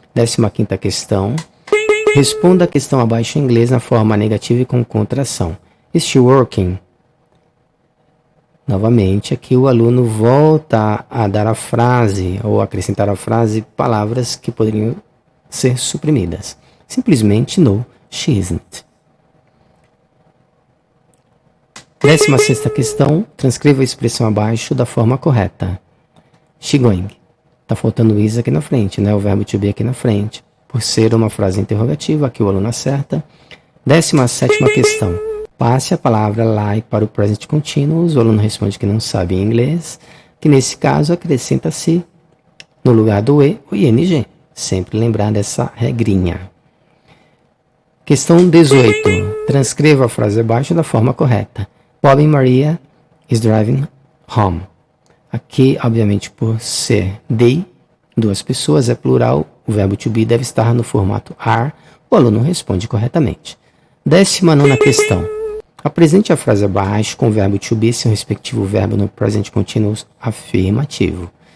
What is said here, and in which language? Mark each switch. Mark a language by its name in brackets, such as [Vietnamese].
[Portuguese] 15ª questão, responda a questão abaixo em inglês na forma negativa e com contração. [English] Is she working? [Portuguese] Novamente, aqui o aluno volta a dar a frase, ou acrescentar a frase, palavras que poderiam ser suprimidas. Simplesmente [English] no, she isn't. [Portuguese] 16ª questão, transcreva a expressão abaixo da forma correta. [English] She going. [Portuguese] Está faltando o is aqui na frente, né? O verbo to be aqui na frente. Por ser uma frase interrogativa, aqui o aluno acerta. 17ª questão. Passe a palavra like para o present continuous. O aluno responde que não sabe em inglês, que nesse caso acrescenta-se no lugar do e o ing. Sempre lembrar dessa regrinha. Questão 18. Transcreva a frase abaixo da forma correta. [English] Bob and Maria is driving home. [Portuguese] Aqui, obviamente, por ser they, duas pessoas, é plural, o verbo to be deve estar no formato are. O aluno responde corretamente. 19ª questão. Apresente a frase abaixo com o verbo to be e seu respectivo verbo no present continuous afirmativo.